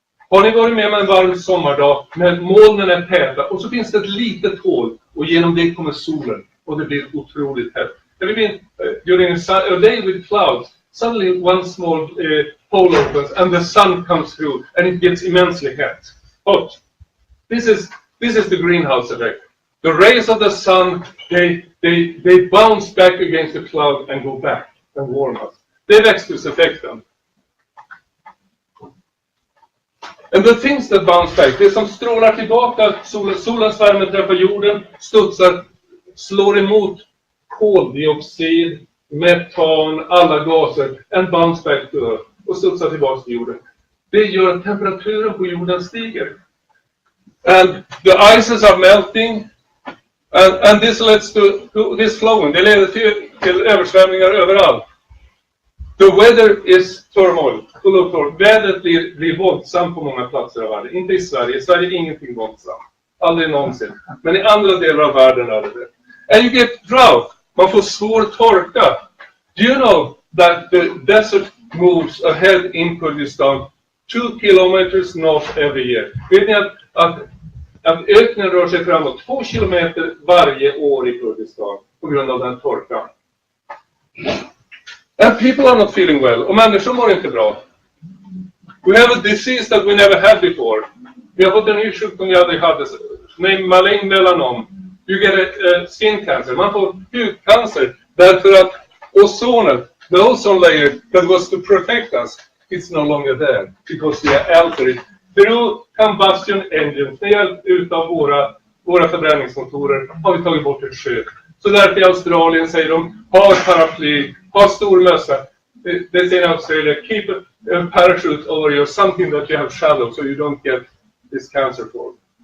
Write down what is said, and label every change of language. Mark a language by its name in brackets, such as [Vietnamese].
[Swedish] Har ni varit med en varm sommardag när molnen är täta och så finns det ett litet hål och genom det kommer solen och det blir otroligt hett. [English] During a day with clouds, suddenly one small hole opens and the sun comes through and it gets immensely hot. This is the greenhouse effect. The rays of the sun, they bounce back against the cloud and go back and warm us. [Swedish] Det är växthuseffekten. [English] And the things that bounce back, [Swedish] det som strålar tillbaka, solens värme träffar jorden, studsar, slår emot koldioxid, metan, alla gaser, [English] and bounce back to earth, [Swedish] och studsar tillbaka till jorden. Det gör att temperaturen på jorden stiger. [English] And the ices are melting, and this leads to this flowing. [Swedish] Det leder till översvämningar överallt. [English] The weather is turmoil. [Swedish] Vädret blir våldsamt på många platser av världen. Inte i Sverige. I Sverige är ingenting våldsamt. Aldrig någonsin. Men i andra delar av världen är det. [English] And you get drought. [Swedish] Man får svår torka. [English] Do you know that the desert moves ahead in Kurdistan 2 kilometers north every year? [Swedish] Vet ni att öknen rör sig framåt 2 kilometer varje år i Kurdistan på grund av den torkan? [English] And people are not feeling well. [Swedish] Och människor mår inte bra. [English] We have a disease that we never had before. [Swedish] Vi har fått en ny sjukdom vi aldrig hade. [English] Malign melanom. You get a skin cancer. [Swedish] Man får hudcancer. Därför att ozonet, [English] the ozone layer that was to protect us, it's no longer there. Because we are altered through combustion engines. [Swedish] Med hjälp utav våra förbränningsmotorer har vi tagit bort ett skydd. Så därför i Australien säger de, ha ett paraply, ha stor mössa. [English] They say in Australia, keep a parachute over you, something that you have shallow so you don't get this cancer form.